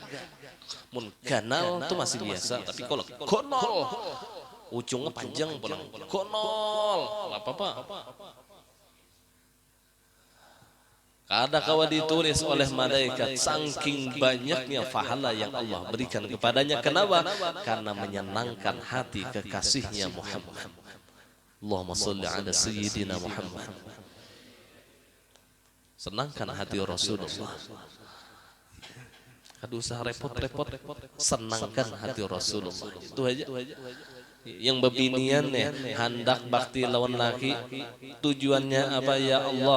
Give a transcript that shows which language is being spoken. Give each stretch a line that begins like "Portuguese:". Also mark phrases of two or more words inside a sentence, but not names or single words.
Banjar: Mun ganal itu masih biasa. Tapi kalau kodol ujungnya panjang pulang.
Indonesian: Kodol apa-apa.
Banjar: Kada kawa
Indonesian: ditulis oleh malaikat saking banyaknya pahala yang Allah berikan kepadanya. Kenapa? Karena menyenangkan hati kekasihnya Muhammad.
Arabic: Allahumma sholli ala sayyidina Muhammad.
Indonesian: Senangkan hati Rasulullah.
Banjar: Kada usah
Indonesian: repot-repot, senangkan hati Rasulullah. Itu aja.
Banjar: Yang bebinian ya, hendak bakti lawan laki, tujuannya apa
Arabic: ya Allah?